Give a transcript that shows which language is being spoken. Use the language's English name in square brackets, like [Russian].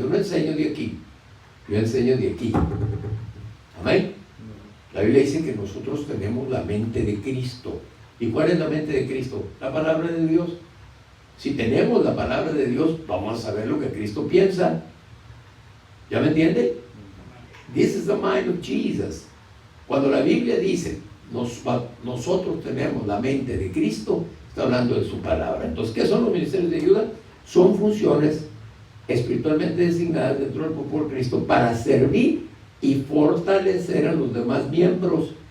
[Spanish] Yo no enseño de aquí, yo enseño de aquí. Amén. La Biblia dice que nosotros tenemos la mente de Cristo. ¿Y cuál es la mente de Cristo? La palabra de Dios. Si tenemos la palabra de Dios, vamos a saber lo que Cristo piensa. ¿Ya me entiende? [English] This is the mind of Jesus. [Spanish] Cuando la Biblia dice, nosotros tenemos la mente de Cristo, está hablando de su palabra. Entonces, ¿qué son los ministerios de ayuda? Son funciones espiritualmente designadas dentro del cuerpo de Cristo para servir y fortalecer a los demás miembros.